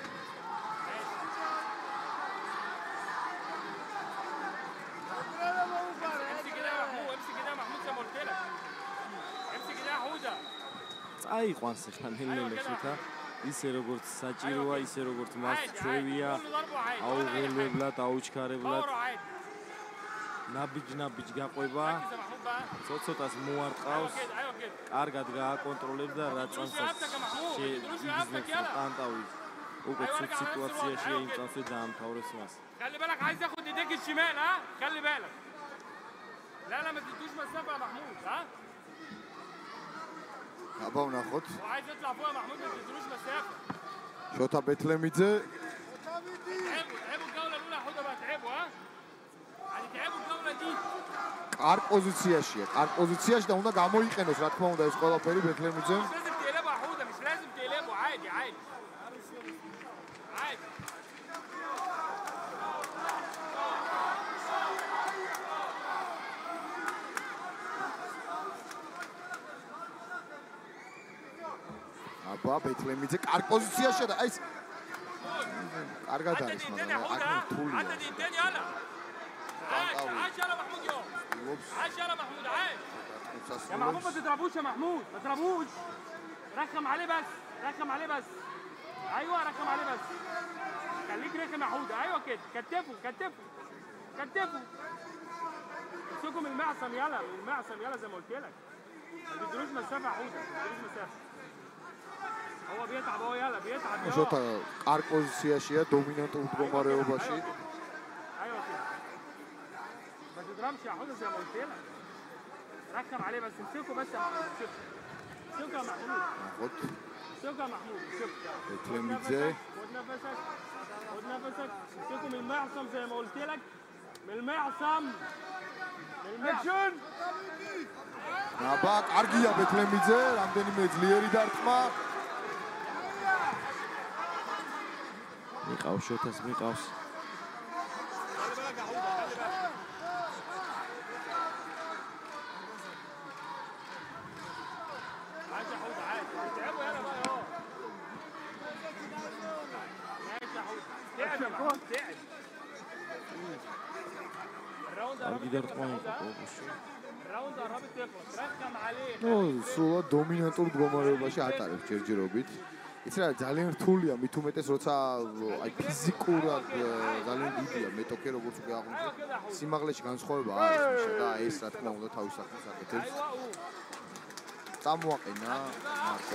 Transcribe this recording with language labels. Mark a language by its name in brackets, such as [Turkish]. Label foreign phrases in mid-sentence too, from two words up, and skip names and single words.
[Georgian] წაიყვანს ახლა ნელ-ნელა შოთა ისე როგორც საჭიროა, ისე როგორც მას ჩვევია, აუღელებლად, აუჩქარებლად. ნაბიჯ გაყვება. ცოტ-ცოტას მოარტყავს. კარგად გააკონტროლებს და რა წამსაც შეიგრძნობს ტანტავი. უკვე ცუდ სიტუაციაშია იმ წამსვე დაამთავრებს მას. [Arabic] خلي بالك عايز ياخد ايديك الشمال ها خلي بالك لا ما تدوش مسافه يا محمود ها [Georgian] აბა ვნახოთ [Arabic] وعايز يطلع فوق يا محمود ما تدوش مسافه [Georgian] შოთა ბეთლემიძე [Arabic] تعبوا الجوله الاولى حوده بقى تعبوا ها يعني تعبوا الجوله دي [Georgian] კარგ პოზიციაშია კარგ პოზიციაში და უნდა გამოიყენოს რა თქმა უნდა ეს ყველაფერი ბეთლემიძემ [Arabic] مش لازم تقلبوا يا حوده مش لازم تقلبوا عادي عادي عادي [Georgian] აბა ბეთლემიძე კარგ პოზიციაშია და აი ეს კარგად [Arabic] عدد [Georgian] არის [Arabic] التاني يا [Georgian] მაგრამ [Arabic] حوده [Georgian] აქ თულია [Arabic] عدد التاني يلا عاش يلا محمود يوم عاش يلا محمود عاش يا محمود ما تضربوش يا محمود ما تضربوش رخم عليه بس رخم عليه بس ايوه رخم عليه بس خليك رخم يا حوده ايوه كده كتفه كتفه كتفه امسكوا من المعصم يلا من المعصم يلا زي ما قلت لك ما تدروش مسافه يا حوده ما تدروش مسافه هو بيتعب اهو يلا بيتعب [Georgian] შოთა კარგ პოზიციაშია, დომინანტურ მდგომარეობაში. [Arabic] ما تضربش يا حوده زي ما قلت لك. رخم عليه بس امسكه بس يا محمود. امسكه يا محمود. خد امسكه يا محمود. امسكه. بتلميذه. خد نفسك. خد نفسك. امسكه من المعصم زي ما قلت لك. من المعصم. من المعصم. [Georgian] აბა, კარგია ბეთლემიძე, რამდენიმე ძლიერი დარტყმა. მიყავს შოთას, მიყავს. [Arabic] عادي يا حوده عادي. تعبوا يلا بقى اهو. ماشي يا حوده. تعب يا محمود تعب. الراوند [Georgian] კარგი დარტყმა იყო. [Arabic] الراوند قربت تخلص. رخم عليه. [Georgian] ნუ, სულად დომინანტურ მდგომარეობაში ატარებს ჯერჯერობით. იცი რა, ძალიან რთულია, მით უმეტეს როცა აი ფიზიკურად ძალიან დიდია მეტოქე როგორც უკვე აღნიშნეთ. სიმაღლეში განსხვავება არის და ეს რა თქმა უნდა თავის საქმეს აკეთებს. წამოაყენა მარკო.